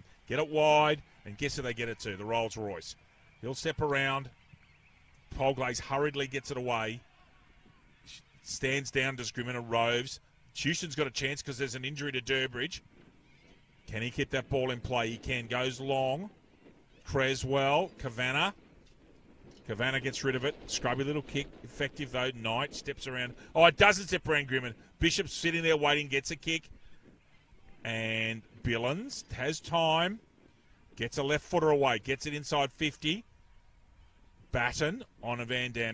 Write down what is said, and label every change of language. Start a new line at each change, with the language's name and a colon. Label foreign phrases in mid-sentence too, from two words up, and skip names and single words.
English: Get it wide, and guess who they get it to? The Rolls-Royce. He'll step around. Polglaze hurriedly gets it away. Stands down, does Grimond, roves. Houston's got a chance because there's an injury to Durbridge. Can he keep that ball in play? He can. Goes long. Creswell. Kavanagh. Kavanagh gets rid of it. Scrubby little kick. Effective, though. Knight steps around. Oh, it doesn't step around Grimond. Bishop's sitting there waiting. Gets a kick. And Billins has time. Gets a left footer away. Gets it inside 50. Batten on a Van Dam.